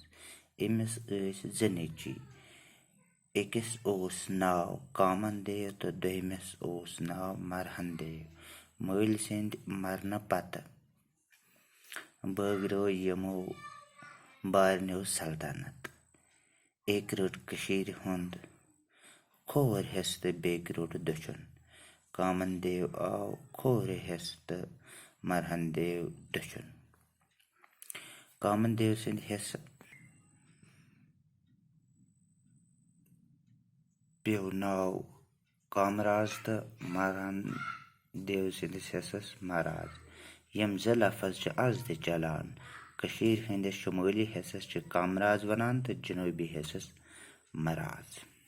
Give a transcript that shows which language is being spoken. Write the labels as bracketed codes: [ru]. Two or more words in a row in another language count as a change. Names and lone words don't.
[ks] अमिस ज नेची। एकस ओस नाव कामन देव तो दोयमिस ओस नाव मरहन देव। मल सिंद मरन पत बगरो यमो बारनो सल्तनत। एक रट कशीर हुंद खोर हिस तो बेक रोट दछुन। कामन देव आव खोर हिस तो मरहन देव दछुन। कामन देव सिंद हिस पेव नाव कामराज तो मरहन देव सिंदिस हिस्सस मराज। यम ज लफज आज ते चलान। कशीर हंदिस शुमाली हिस्सस कामराज वनान तो जनूबी हिस्सस मराज।